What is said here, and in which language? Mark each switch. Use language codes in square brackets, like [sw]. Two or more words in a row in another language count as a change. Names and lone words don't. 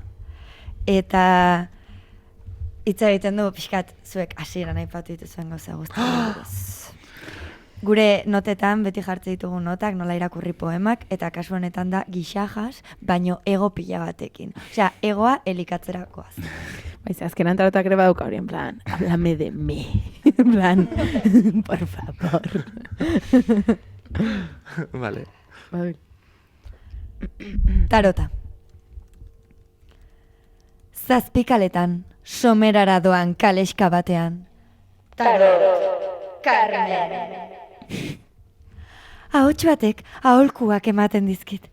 [eu] Eta hitza egiten du pixkat zuek hasieran aipatu dituzuen gauza guztiak. Gure notetan beti jartze ditugu notak, nola irakurri poemak, eta kasu honetan da gixajas, baino ego pila batekin. Egoa elikatzerakoaz. Baiz, azkenan tarotak ere baduka hori, [es] en plan, háblame de mí. En plan, por favor. Vale. [eu] Tarota. Zazpikaletan, somerara doan kaleska batean. Tarot, Carmen. Ahots batek aholkuak ematen dizkit.